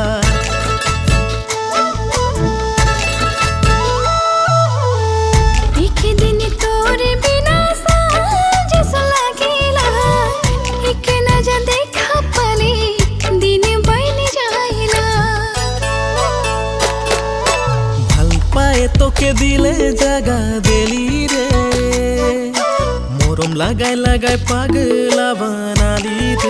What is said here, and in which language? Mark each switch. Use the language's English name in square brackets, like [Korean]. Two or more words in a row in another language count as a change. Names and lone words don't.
[Bhojpuri] एक दिन तोरे बिना साँझ सा लागेला, एक नजर देखा पले दिन बन जाएला। [Bangla] ভাল পায়ে তোকে দিলে জাগা দিলি রে, মরম লাগায় লাগায় পাগলা বানালি রে।